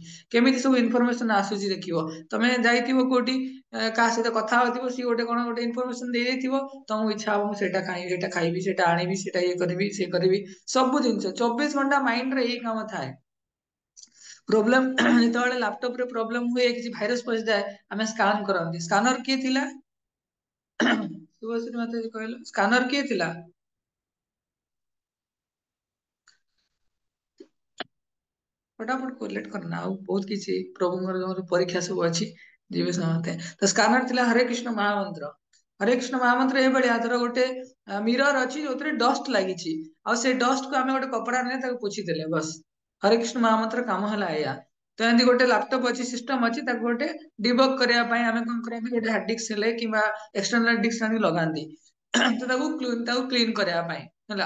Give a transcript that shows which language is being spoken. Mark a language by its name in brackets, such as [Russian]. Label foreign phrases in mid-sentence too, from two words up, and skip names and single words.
[Odia] କେମିତି ସବୁ ଇନଫରମେସନ ଆସୁଛି ଦେଖିବ, ତମେ ଯାଇଥିବ କୋଉଠି କାହା ସହିତ କଥା ହଉଥିବ, ସିଏ ଗୋଟେ କଣ ଗୋଟେ ଇନଫରମେସନ ଦେଇଥିବ, ତମକୁ ଇଚ୍ଛା ହବ ମୁଁ ସେଇଟା ଖାଇବି, ସେଇଟା ଖାଇବି, ସେଇଟା ଆଣିବି, ସେଇଟା ଇଏ କରିବି, ସିଏ କରିବି। ସବୁ ଜିନିଷ 24 ଘଣ୍ଟା ମାଇଣ୍ଡରେ ଏଇ କାମ ଥାଏ। ପ୍ରୋବ୍ଲେମ ଯେତେବେଳେ ଲାପଟପ ରେ ପ୍ରୋବ୍ଲେମ ହୁଏ, କିଛି ଭାଇରସ ପଶିଯାଏ, ଆମେ ସ୍କାନ କରନ୍ତି। ସ୍କାନର କିଏ ଥିଲା? ଶୁଭଶ୍ରୀ ମାତାଜୀ କହିଲ ସ୍କାନର କିଏ ଥିଲା? [Hindi] फटाफट कोरिलेट करना [Odia] ଆଉ ବହୁତ କିଛି ପ୍ରଭୁଙ୍କର ଯୋଉ ପରୀକ୍ଷା ସବୁ ଅଛି ଯିବେ ସମସ୍ତେ ତ ସ୍କାନର ଥିଲା ହରେ କୃଷ୍ଣ ମହାମନ୍ତ୍ର। ହରେ କୃଷ୍ଣ ମହାମନ୍ତ୍ର ଏଇଭଳିଆ ଧର ଗୋଟେ ମିରର ଅଛି ଯୋଉଥିରେ ଡଷ୍ଟ ଲାଗିଛି ଆଉ ସେ ଡଷ୍ଟ କୁ ଆମେ ଗୋଟେ କପଡା ନେଇ ତାକୁ ପୋଛି ଦେଲେ ବସ୍ ହରେ କୃଷ୍ଣ ମହାମନ୍ତ୍ର କାମ ହେଲା ଏଇଆ। ତ ଏମିତି ଗୋଟେ ଲାପଟପ ଅଛି ସିଷ୍ଟମ ଅଛି ତାକୁ ଗୋଟେ ଡିବଗ କରିବା ପାଇଁ ଆମେ କଣ କରନ୍ତି ଗୋଟେ ହାର୍ଡ ଡିସ୍କ ହେଲେ କିମ୍ବା ଏକ୍ସଟର୍ନାଲ ଡିସ୍କ ଆଣି ଲଗାନ୍ତି ତ ତାକୁ କ୍ଲିନ କରିବା ପାଇଁ ହେଲା।